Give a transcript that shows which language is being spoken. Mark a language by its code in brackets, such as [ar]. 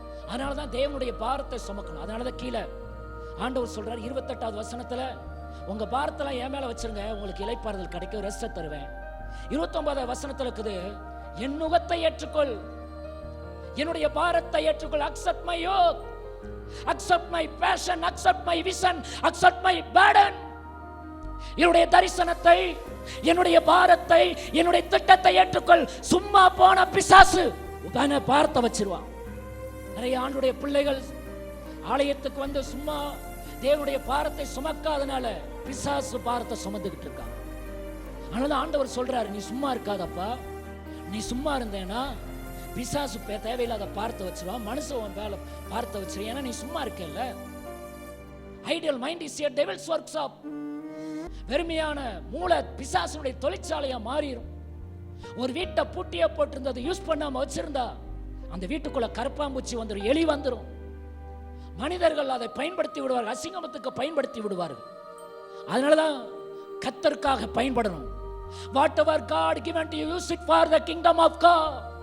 [ta] அதனாலதான் தேவனுடைய பாரத்தை சுமக்கணும். அதனாலதான் கீழே ஆண்டவர் சொல்றார் 28வது வசனத்துல, உங்க பாரத்தெல்லாம் என் மேல வச்சிருங்க, உங்களுக்கு இளைப்பாறுதல் கிடைக்கும், ரெஸ்ட் தருவேன். 29வது வசனத்துல இருக்குது, என் நுகத்தை ஏற்றுக்கொள், என்னுடைய பாரத்தை ஏற்றுக்கொள். [en] accept my yoke, accept my passion, accept my vision, accept my burden. [ta] என்னுடைய தரிசனத்தை, என்னுடைய பாரத்தை, என்னுடைய திட்டத்தை ஏற்றுக்கொள். சும்மா போன பிசாசு பாரத்தை வச்சிருவான். நிறைய ஆண்டுடைய பிள்ளைகள் ஆலயத்துக்கு வந்து சும்மா தேவனுடைய பாரத்தை சுமக்காதனால பிசாசு பாரத்தை சுமந்துகிட்டு இருக்காங்க. அதனால ஆண்டவர் சொல்றாரு, நீ சும்மா இருக்காதப்பா. நீ சும்மா இருந்தேன்னா பிசாசு தேவையில்லாத பாரத்தை வச்சிருவான், மனுஷன் வேலை பாரத்தை வச்சிருவான். ஏன்னா நீ சும்மா இருக்கல. Ideal mind is a devil's workshop. வெறுமையான மூளை பிசாசுடைய தொழிற்சாலையா மாறிடும். ஒரு வீட்டை பூட்டியே போட்டிருந்தது யூஸ் பண்ணாம வச்சிருந்தா அந்த வீட்டுக்குள்ள கரப்பாம்பூச்சி வந்துடும், எலி வந்துடும். மனிதர்கள் அதை பயன்படுத்தி விடுவார்கள், அசிங்கமத்துக்கு பயன்படுத்தி விடுவார்கள். அதனாலதான் கர்த்தருக்காக பயன்படணும். [en] whatever God given to you, use it for the kingdom of God.